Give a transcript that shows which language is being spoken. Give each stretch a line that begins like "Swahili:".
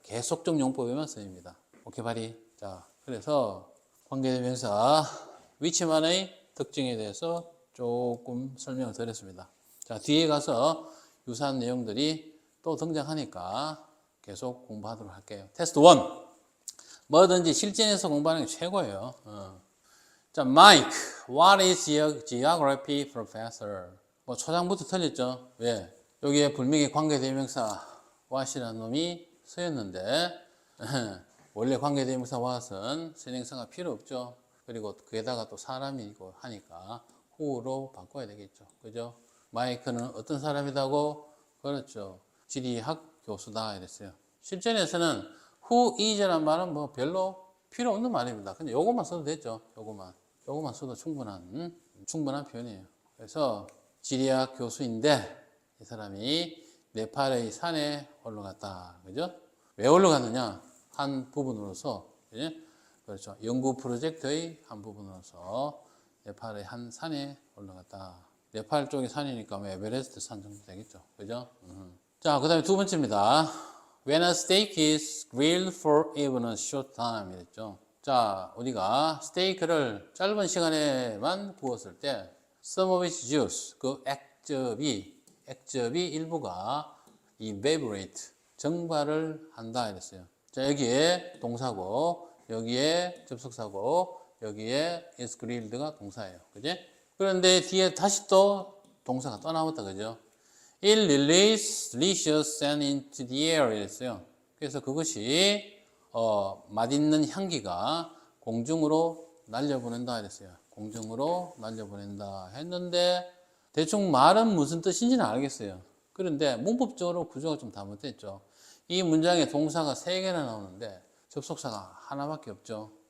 Korean: 계속적 용법이면 쓰입니다. 오케이 바리. 자, 그래서 관계대명사 위치만의 특징에 대해서 조금 설명을 드렸습니다. 자, 뒤에 가서 유사한 내용들이 또 등장하니까 계속 공부하도록 할게요. 테스트 1. 뭐든지 실전에서 공부하는 게 최고예요.
English: 자, Mike, what is your geography professor?
Korean: 뭐 초장부터 틀렸죠. 왜? 여기에 분명히 관계대명사 what이라는 놈이 쓰였는데 원래 관계대명사 what은 선행사가 필요 없죠. 그리고 그에다가 또 사람이고 하니까 who로 바꿔야 되겠죠. 그죠? 마이크는 어떤 사람이라고? 그렇죠. 지리학 교수다 이랬어요. 실전에서는 who is라는 말은 뭐 별로 필요 없는 말입니다. 근데 요것만 써도 되죠. 요것만 써도 충분한 표현이에요. 그래서 지리학 교수인데 이 사람이 네팔의 산에 올라갔다. 그죠? 왜 올라갔느냐? 한 부분으로서, 그죠? 그렇죠. 연구 프로젝트의 한 부분으로서 네팔의 한 산에 올라갔다. 네팔 쪽이 산이니까 뭐 에베레스트 산 정도 되겠죠. 그죠? 자, 그 다음에 두 번째입니다.
English: When a steak is grilled for even a short time.
Korean: 이랬죠. 자, 우리가 스테이크를 짧은 시간에만 구웠을 때
English: some of its juice,
Korean: 그 액즙이 일부가 evaporate, 증발을 한다 이랬어요. 자, 여기에 동사고, 여기에 접속사고, 여기에 is grilled가 동사예요. 그지? 그런데 뒤에 다시 또 동사가 또 나왔다. 그죠?
English: It releases delicious scent into the air 이랬어요.
Korean: 그래서 그것이 맛있는 향기가 공중으로 날려보낸다 이랬어요. 공중으로 날려보낸다 했는데 대충 말은 무슨 뜻인지는 알겠어요. 그런데 문법적으로 구조가 좀 잘못됐죠. 이 문장에 동사가 3개나 나오는데 접속사가 하나밖에 없죠.